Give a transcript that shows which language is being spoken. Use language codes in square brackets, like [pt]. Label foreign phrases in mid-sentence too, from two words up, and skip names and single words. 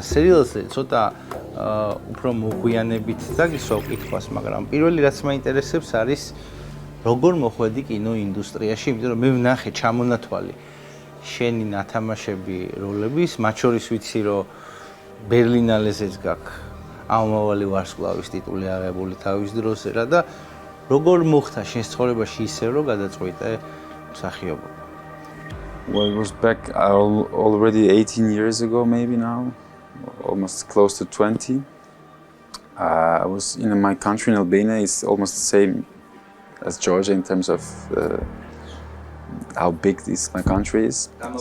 [ka] სერიალზე ცოტა უფრო მოგვიანებით დაგისვა კითხვას, მაგრამ პირველი რაც მაინტერესებს არის როგორ მოხვედი კინოინდუსტრიაში, იმიტომ რომ მე ვნახე ჩამონათვალი შენი ნათამაშები როლების, მათ შორის ვიცი რომ ბერლინალეზეც გაქვს ამავალი ვარსკვლავის ტიტული აღებული თავის დროზე რა და როგორ მოხდა შენს ცხოვრებაში ისე რომ გადაწყვიტე მსახიობობა? [en] Well, it was back already 18 years ago, maybe now, almost close to 20. I was in my country in Albania. It's almost the same as Georgia in terms of how big my country is.